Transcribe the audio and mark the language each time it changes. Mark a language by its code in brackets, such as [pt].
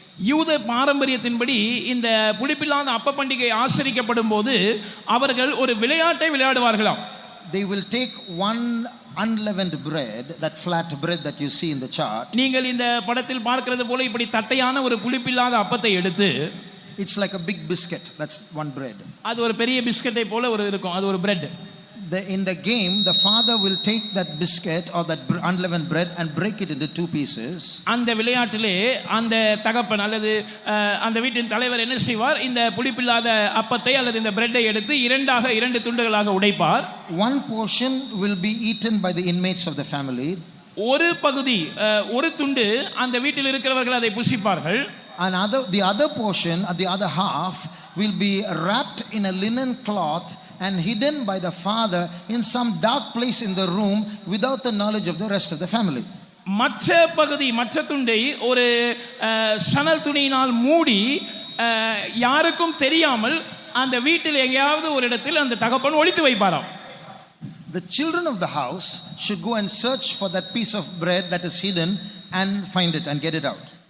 [ta] யூத பாரம்பரியத்தின்படி இந்த புளிப்பில்லாத அப்ப பண்டிகை ஆசரிக்கப்படும் போது அவர்கள் ஒரு விளையாட்டை விளையாடுவார்களாம். [en] They will take one unleavened bread, that flat bread that you see in the chart. [ta] நீங்கள் இந்த படத்தில் பார்க்கிறது போல இப்படி தட்டையான ஒரு புளிப்பில்லாத அப்பத்தை எடுத்து, [en] it's like a big biscuit, that's one bread. [ta] அது ஒரு பெரிய பிஸ்கட்டை போல ஒரு இருக்கும், அது ஒரு bread. [en] In the game, the father will take that biscuit or that unleavened bread and break it into two pieces. [ta] அந்த விளையாட்டிலே அந்த தகப்பன் அல்லது அந்த வீட்டின் தலைவர் என்ன செய்வார்? இந்த புளிப்பில்லாத அப்பத்தை அல்லது இந்த பிரெட்டை எடுத்து இரண்டு துண்டுகளாக உடைப்பார். [en] One portion will be eaten by the inmates of the family. [ta] ஒரு பகுதி, ஒரு துண்டு அந்த வீட்டில் இருக்கிறவர்கள் அதை புசிப்பார்கள். [en] The other portion, the other half, will be wrapped in a linen cloth and hidden by the father in some dark place in the room without the knowledge of the rest of the family. [ta] மற்ற பகுதி, மற்ற துண்டை ஒரு சணல் துணியினால் மூடி யாருக்கும் தெரியாமல் அந்த வீட்டில் எங்கேயாவது ஒரு இடத்தில் அந்த தகப்பன் ஒளித்து வைப்பாராம். [en] The children of the house should go and search for that piece of bread that is hidden and find it and get it out.